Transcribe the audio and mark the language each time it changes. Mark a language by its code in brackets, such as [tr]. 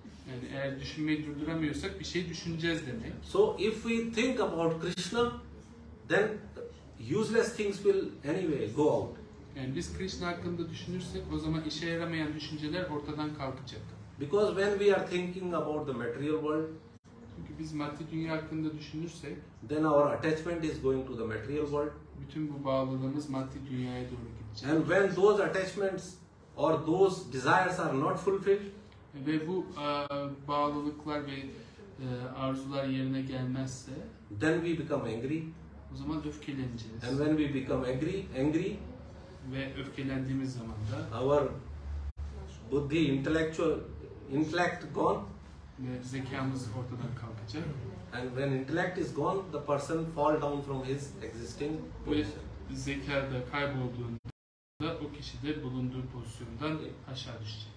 [tr] Yani eğer düşünmeyi durduramıyorsak bir şey düşüneceğiz demek. [en] So if we think about Krishna, then useless things will anyway go out. [tr] Yani biz Krishna hakkında düşünürsek o zaman işe yaramayan düşünceler ortadan kalkacak. [en] Because when we are thinking about the material world, [tr] çünkü biz maddi dünya hakkında düşünürsek, [en] then our attachment is going to the material world. [tr] Bütün bu bağlılığımız maddi dünyaya doğru gidecek. [en] And when those attachments or those desires are not fulfilled, [tr] ve bu bağlılıklar ve arzular yerine gelmezse, [en] then we become angry. [tr] O zaman öfkeleneceğiz. [en] And when we become angry, [tr] ve öfkelendiğimiz zaman da [en] our buddhi, intellect gone. [tr] Ve zekamız ortadan kalkacak. [en] And when intellect is gone, the person fall down from his existing position. [tr] Ve zeka da kaybolduğunda o kişi de bulunduğu pozisyondan aşağı düşecek.